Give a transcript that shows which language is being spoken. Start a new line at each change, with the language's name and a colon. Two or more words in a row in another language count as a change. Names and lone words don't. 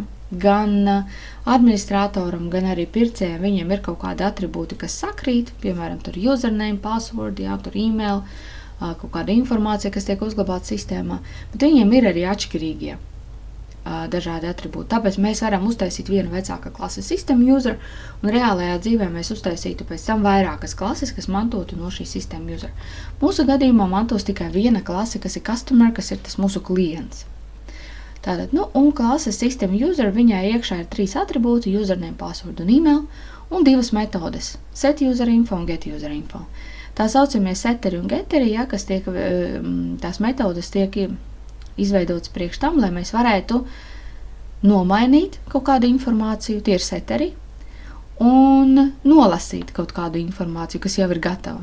Latvian: Gan administratoram, gan arī pircējiem viņiem ir kaut kādi atribūti, kas sakrīt, piemēram, tur username, password, ja, tur email, kaut kāda informācija, kas tiek uzglabāta sistēmā, bet viņiem ir arī atšķirīgie dažādi atribūti. Tāpēc mēs varam uztaisīt vienu vecāka klases
English: system user,
Latvian: un reālajā dzīvē mēs uztaisītu pēc tam vairākas klases, kas mantotu no šī
English: system user.
Latvian: Mūsu gadījumā mantos tikai viena klase, kas ir customer, kas ir tas mūsu klients. Tātad, nu, un klases
English: system user,
Latvian: viņai iekšā ir 3 atribūti, username, password un email, un 2 metodes,
English: set user info
Latvian: un
English: get user info.
Latvian: Tā saucamie setteri un getteri, ja, kas tiek, tās metodes tiek izveidots priekš tam, lai mēs varētu nomainīt kaut kādu informāciju, tie ir seteri, un nolasīt kaut kādu informāciju, kas jau ir gatava.